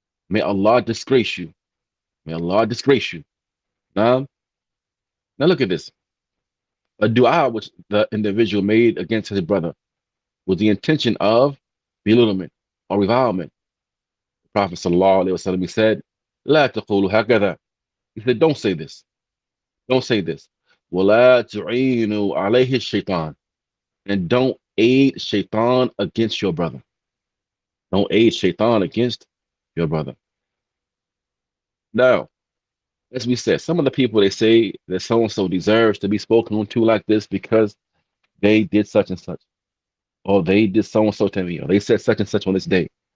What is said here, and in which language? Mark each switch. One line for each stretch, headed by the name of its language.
English: May Allah disgrace you. May Allah disgrace you. Now look at this. A dua which the individual made against his brother with the intention of belittlement or revilement. The Prophet ﷺ, he said,
Arabic: لا تقولوا هكذا.
English: He said, don't say this. Don't say this.
Arabic: ولا تعينوا عليه الشيطان.
English: And don't aid shaitan against your brother. Don't aid shaitan against your brother. Now, as we said, some of the people, they say that so-and-so deserves to be spoken to like this because they did such and such, or they did so-and-so to me, or they said such and such on this day.